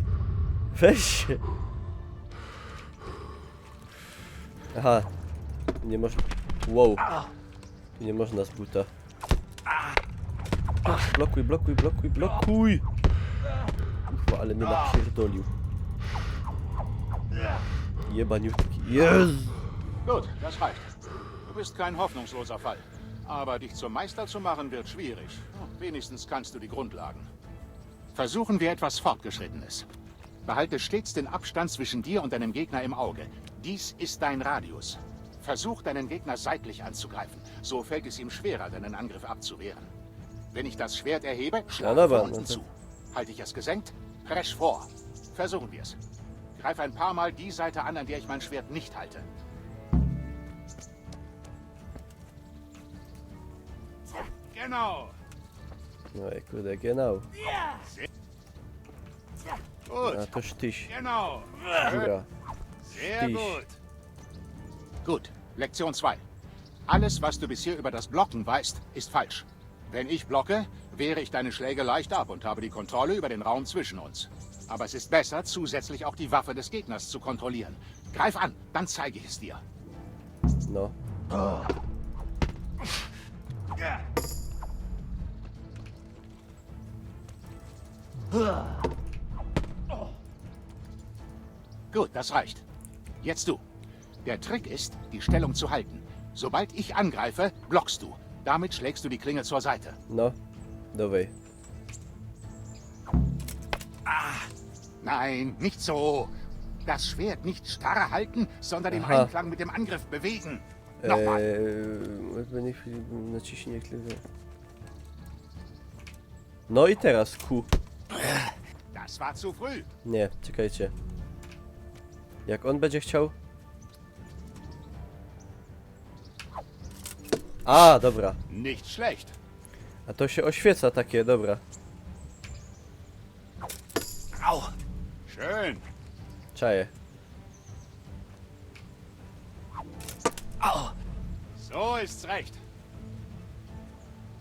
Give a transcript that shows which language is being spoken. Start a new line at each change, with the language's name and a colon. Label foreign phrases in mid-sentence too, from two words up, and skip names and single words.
Polish: Weź się. Aha. Nie można... Wow. Nie można z buta. Blokuj, blokuj, blokuj, blokuj! Kurwa, ale mnie napierdolił. Jebaniutki. Jezu!
German: Gut, das reicht. Du bist kein hoffnungsloser Fall. Aber dich zum Meister zu machen wird schwierig. Wenigstens kannst du die Grundlagen. Versuchen wir etwas Fortgeschrittenes. Behalte stets den Abstand zwischen dir und deinem Gegner im Auge. Dies ist dein Radius. Versuch, deinen Gegner seitlich anzugreifen. So fällt es ihm schwerer, deinen Angriff abzuwehren. Wenn ich das Schwert erhebe, schlage von unten zu. Halte ich es gesenkt, presch vor. Versuchen wir es. Greif ein paar Mal die Seite an der ich mein Schwert nicht halte. Genau.
Polish: No i kurde,
German: genau. Gut.
Polish: A to sztyś.
German: Genau.
Polish: Dziura.
German: Sehr Stich. gut. Gut, Lektion 2. Alles, was du bisher über das Blocken weißt, ist falsch. Wenn ich blocke, wehre ich deine Schläge leicht ab und habe die Kontrolle über den Raum zwischen uns. Aber es ist besser, zusätzlich auch die Waffe des Gegners zu kontrollieren. Greif an, dann zeige ich es dir.
Polish: No.
German: Gut, das reicht. Jetzt du. Der Trick ist, die Stellung zu halten. Sobald ich angreife, blockst du. Damit schlägst du die Klinge zur Seite.
Polish: No. Dawaj.
German: Nein, nicht so. Das Schwert nicht starr halten, sondern im Aha. Einklang mit dem Angriff bewegen. Nochmal.
Polish: Naciśnij klikę. No i teraz Q.
German: Das war zu früh.
Polish: Nie, czekajcie. Jak on będzie chciał? A, dobra.
German: Nicht schlecht.
Polish: A to się oświeca takie, dobra.
German: Au. Schön.
Polish: Czaję.
German: Au. So ist's recht.